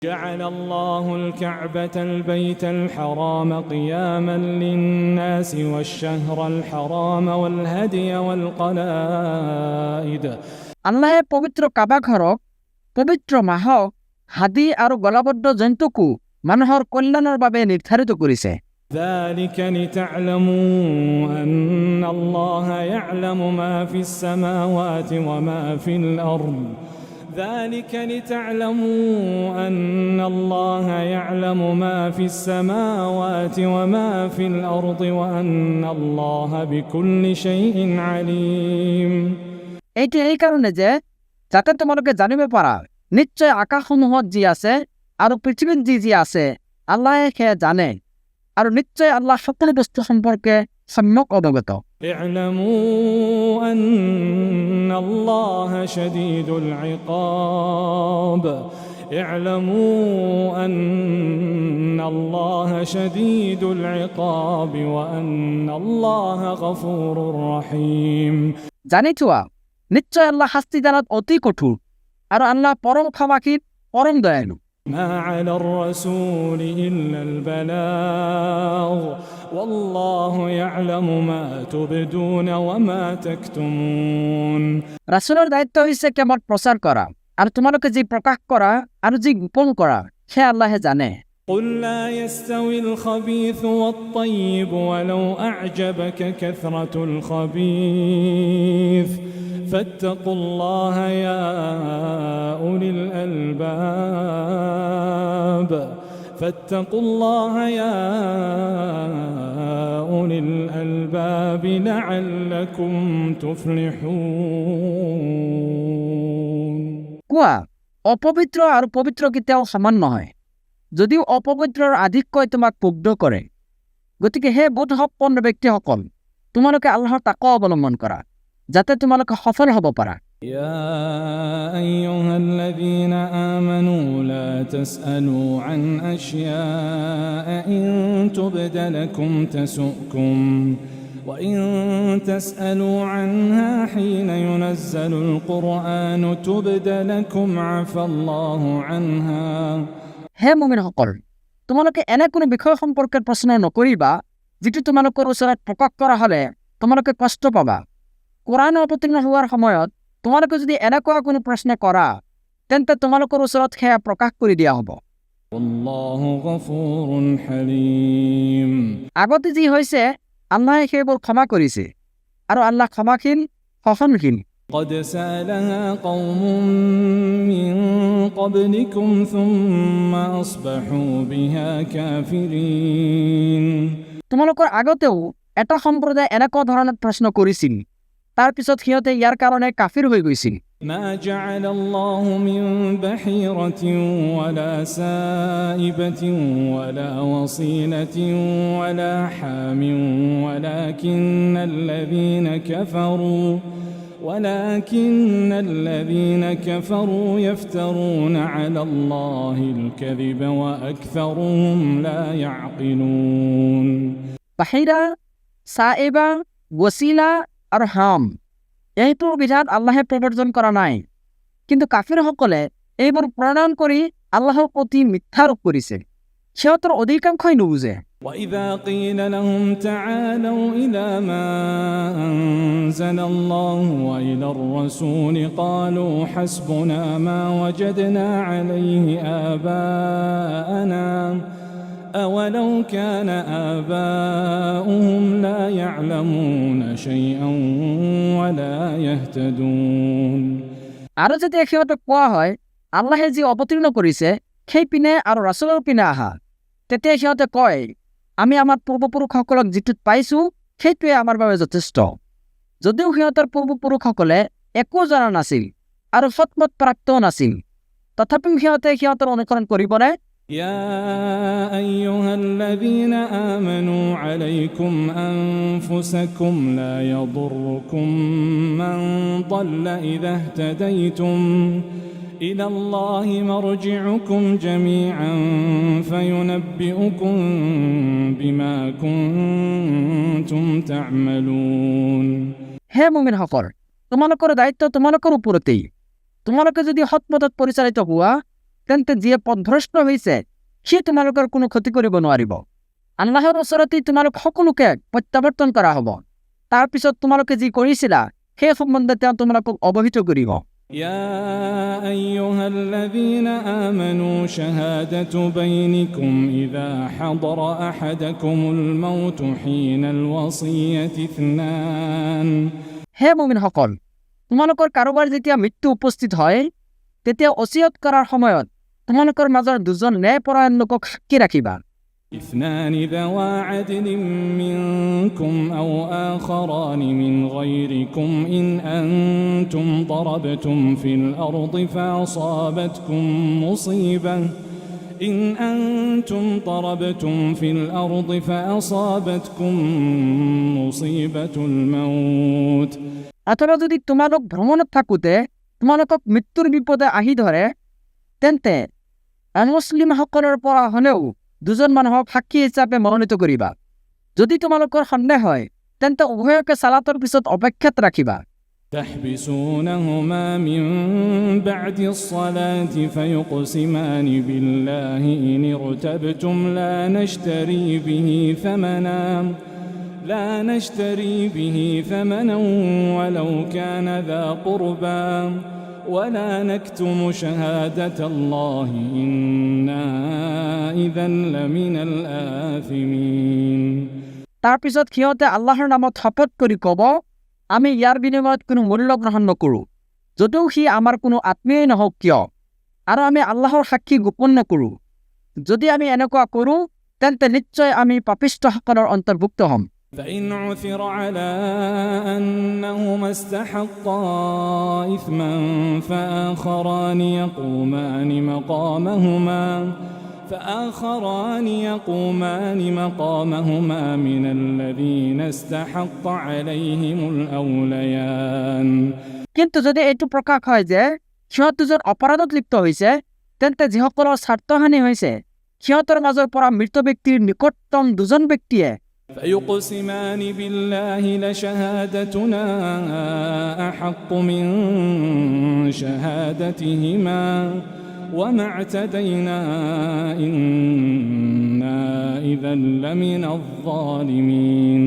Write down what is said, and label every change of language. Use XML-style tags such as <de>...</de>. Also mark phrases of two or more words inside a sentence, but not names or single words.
<ar>جعل الله الكعبة البيت الحرام قياما للناس والشهر الحرام والهدي والقلائد</ar> <as>আল্লাহে পবিত্ৰ কাবা ঘৰক পবিত্ৰ মাহক হাদী আৰু গলাবদ্ধ জন্তুকো মানুহৰ কল্যাণৰ বাবে নিৰ্ধাৰিত কৰিছে।</as> <ar>ذلك لتعلموا أن الله يعلم ما في السماوات وما في الأرض ذلك لتعلموا أن الله يعلم ما في السماوات وما في الأرض وأن الله بكل شيء عليم</ar> <as>এইটো এই কাৰণে যে যাতে তোমালোকে জানিব পাৰা নিশ্চয় আকাশসমূহত যি আছে আৰু পৃথিৱীত যি আছে আল্লাহে সেয়া জানে আৰু নিশ্চয় আল্লাহ সকলো বস্তু সম্পৰ্কে সম্যক অৱগত।</as> <ar>اعلموا أن الله شديد العقاب اعلموا أن الله شديد العقاب وأن الله غفور رحيم</ar> <as>জানি থোৱা নিশ্চয় আল্লাহ শাস্তিদানত অতি কঠোৰ আৰু আল্লাহ পৰম ক্ষমাশীল পৰম দয়ালু।</as> <ar>ما على الرسول إلا البلاغ والله يعلم ما تبدون وما تكتمون</ar> <as>ৰাসূলৰ দায়িত্ব হৈছে কেৱল প্ৰচাৰ কৰা আৰু তোমালোকে যি প্ৰকাশ কৰা আৰু যি গোপন কৰা সেয়া আল্লাহে জানে।</as> <ar>قل لا يستوي الخبيث والطيب ولو أعجبك كثرة الخبيث فاتقوا الله يا أولي الألباب فاتقوا الله يا أولي الألباب لعلكم تفلحون</ar> <as>কোৱা অপবিত্ৰ আৰু পবিত্ৰ কেতিয়াও সমান নহয়, যদিও অপবিত্ৰৰ আধিক্যই তোমাক মুগ্ধ কৰে। গতিকে হে বোধসম্পন্ন ব্যক্তিসকল তোমালোকে আল্লাহৰ তাকৱা অৱলম্বন কৰা যাতে তোমালোকে সফল হ'ব পাৰা।</as> <ar>يا أيها الذين آمنوا لا تسألوا عن أشياء إن تبد لكم تسؤكم وإن تسألوا عنها حين ينزل القرآن تبد لكم عفى الله عنها</ar> <as>হে মুমিনসকল তোমালোকে এনে কোনো বিষয় সম্পৰ্কে প্ৰশ্ন নকৰিবা যিটো তোমালোকৰ ওচৰত প্ৰকাশ কৰা হ'লে তোমালোকে কষ্ট পাবা। কোৰাণ অৱতীৰ্ণ হোৱাৰ সময়ত তোমালোকে যদি এনেকুৱা কোনো প্ৰশ্ন কৰা তেন্তে তোমালোকৰ ওচৰত সেয়া প্ৰকাশ কৰি দিয়া হ'ব।</as> <ar>والله غفور حليم</ar> <as>আগতে যি হৈছে আল্লাহে সেইবোৰ ক্ষমা কৰিছে আৰু আল্লাহ ক্ষমাশীল সহনশীল।</as> <ar>قد سألها قوم من قبلكم ثم أصبحوا بها كافرين</ar> <as>তোমালোকৰ আগতেও এটা সম্প্ৰদায় এনেকুৱা ধৰণৰ প্ৰশ্ন কৰিছিল, তাৰ পিছত সিহঁতে ইয়াৰ কাৰণে কাফিৰ হৈ গৈছিল।</as> <ar>ما جعل الله من بحيرة ولا سائبة ولا وصيلة ولا حام ولكن الذين كفروا يفترون على الله الكذب وأكثرهم لا يعقلون</ar> <as>বাহিৰা সাইবা ওয়াসিলা আৰু হাম এইটোৰ বিধান আল্লাহে প্ৰৱৰ্তন কৰা নাই, কিন্তু কাফিৰসকলে এইবোৰ প্ৰণয়ন কৰি আল্লাহৰ প্ৰতি মিথ্যাৰোপ কৰিছে। সিহঁতৰ অধিকাংশই নুবুজে।</as> <ar>وإذا قيل لهم تعالوا إلى ما أنزل الله وإلى الرسول قالوا حسبنا ما وجدنا عليه آباءنا أولو كان آباؤهم لا يعلمون شيئا ولا يهتدون</ar> <as>আৰু যেতিয়া সিহঁতক কোৱা হয় আল্লাহে যি অৱতীৰ্ণ কৰিছে সেই পিনে আৰু ৰাসূলৰ পিনে আহা, তেতিয়া সিহঁতে কয় আমি আমাৰ পূৰ্বপুৰুষসকলক যিটোত পাইছো সেইটোৱে আমাৰ বাবে যথেষ্ট। যদিও সিহঁতৰ পূৰ্বপুৰুষসকলে একো জনা নাছিল আৰু সৎমত প্ৰাপ্তও নাছিল, তথাপিও সিহঁতে সিহঁতৰ অনুকৰণ কৰিবনে?</as> <ar>يا أيها الذين آمنوا عليكم أنفسكم لا يضركم من ضل إذا اهتديتم إلى الله مرجعكم جميعا فينبئكم بما كنتم تعملون</ar> <as>হে মুমিনসকল তোমালোকৰ দায়িত্ব তোমালোকৰ ওপৰতেই। তোমালোকে যদি সৎপথত পৰিচালিত হোৱা তেন্তে যিয়ে পথভ্ৰষ্ট হৈছে সি তোমালোকৰ কোনো ক্ষতি কৰিব নোৱাৰিব। আল্লাহৰ ওচৰতেই তোমালোক সকলোকে প্ৰত্যাৱৰ্তন কৰা হ'ব। তাৰ পিছত তোমালোকে যি কৰিছিলা সেই সম্বন্ধে তেওঁ তোমালোকক অৱহিত কৰিব।</as> <ar>يا أيها الذين آمنوا شهادة بينكم إذا حضر أحدكم الموت حين الوصية اثنان</ar> <as>হে মুমিনসকল, তোমালোকৰ কাৰোবাৰ যেতিয়া মৃত্যু উপস্থিত হয় তেতিয়া ওসিয়ত কৰাৰ সময়ত তোমালোকৰ মাজৰ দুজন ন্যায়পৰায়ণ লোকক সাক্ষী ৰাখিবা।</as> <ar>اثنان ذوا عدل منكم أو آخران من غيركم إن أنتم ضربتم في الأرض فأصابتكم مصيبة الموت</ar> <as>অথবা যদি তোমালোক ভ্ৰমণত থাকোঁতে তোমালোকক মৃত্যুৰ বিপদে আহি ধৰে তেন্তে অমুছলিমসকলৰ পৰা হ'লেও দুজন মানুহক সাক্ষী হিচাপে মনোনীত কৰিবা। যদি তোমালোকৰ সন্দেহ হয় তেন্তে উভয়কে সালাতৰ পিছত অপেক্ষাত ৰাখিবা।</as> <ar>تحبسونهما من بعد الصلاة فيقسمان بالله إن ارتبتم لا نشتري به ثمنا ولو كان ذا قربى ولا نكتم شهادة الله إنا إذا لمن الآثمين।</ar> <as>তাৰ পিছত সিহঁতে আল্লাহৰ নামত শপত কৰি ক'ব, আমি ইয়াৰ বিনিময়ত কোনো মূল্য গ্ৰহণ নকৰোঁ, যদিও সি আমাৰ কোনো আত্মীয়ই নহওক কিয়, আৰু আমি আল্লাহৰ সাক্ষী গোপন নকৰোঁ। যদি আমি এনেকুৱা কৰোঁ তেন্তে নিশ্চয় আমি পাপিষ্ঠসকলৰ অন্তৰ্ভুক্ত হ'ম।</as> <ar>فإن عثر على أنهما استحقا إثما فآخران يقومان مقامهما من الذين استحق عليهم الأوليان।</ar> <as>কিন্তু যদি এইটো প্ৰকাশ হয় যে সিহঁত দুজন অপৰাধত লিপ্ত হৈছে তেন্তে যিসকলৰ স্বাৰ্থহানি হৈছে সিহঁতৰ মাজৰ পৰা মৃত ব্যক্তিৰ নিকটতম দুজন ব্যক্তিয়ে</as> <ar>فيقسمان بالله لشهادتنا أحق من شهادتهما وما اعتدينا إنا إذا لمن الظالمين।</ar>